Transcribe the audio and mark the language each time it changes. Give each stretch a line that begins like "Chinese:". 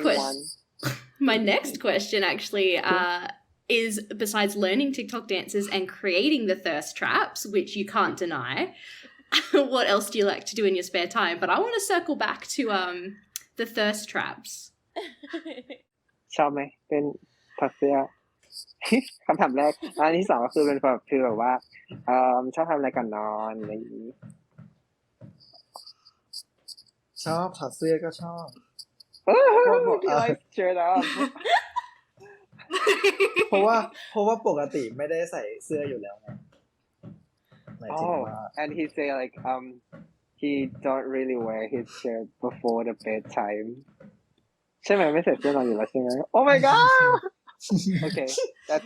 English: question. one. My next question actually is, besides learning TikTok dances and creating the thirst traps, which you can't deny, what else do you like to do in your spare time? But I want to circle back to the thirst traps.
Thai: ชอบไหมเป็นถักเสื้อ คำถามแรกอันที่สองก็คือเป็นแบบคือแบบว่าชอบทำอะไรก่อนนอนอะไรอย่างนี้ ชอบถักเสื้อก็ชอบ พี่ไอซ์เชิญแล้ว เพราะว่าปกติไม่ได้ใส่เสื้ออยู่แล้วไงหมายถึงว่า
English: and he say like he don't really wear his shirt before the bedtime
Thai: ใช่ไหมไม่ใส่เสื้อนอนอยู่แล้วใช่ไหม
English: Oh my god okay that's